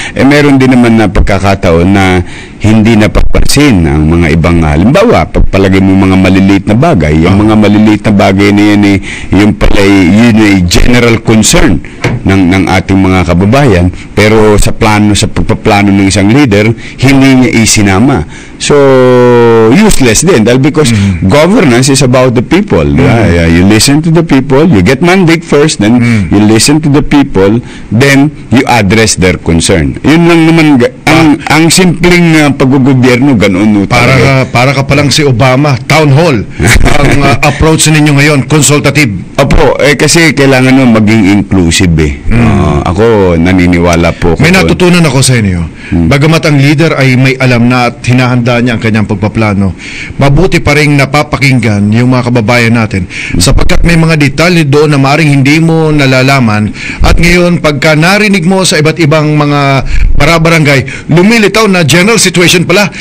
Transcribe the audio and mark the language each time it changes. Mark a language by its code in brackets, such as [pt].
[tl] Meron din naman na pagkakataon na hindi napapansin ang mga ibang halimbawa, pagpalagay mo mga maliliit na bagay, yung mga maliliit na bagay na yan yung pala yun ay general concern ng ating mga kababayan, pero sa pagpaplano ng isang leader, hindi niya isinama. [en] So, useless [tl] din dahil [en] because governance is about the people. You listen to the people, you get mandate first, then you listen to the people, then you address their concern. [tl] Yun lang naman ang simpleng paggogobyerno, ganoon. Para ka palang si Obama, town hall. Ang approach ninyo ngayon, consultative. Opo, kasi kailangan maging inclusive ako naniniwala po. May natutunan ako sa inyo. Bagamat ang leader ay may alam na at hinahanda niya ang kanyang pagpaplano, mabuti pa rin napapakinggan yung mga kababayan natin sapagkat may mga detalye doon na maaaring hindi mo nalalaman at ngayon pagka narinig mo sa iba't ibang mga para-barangay, lumilitaw na general situation pala.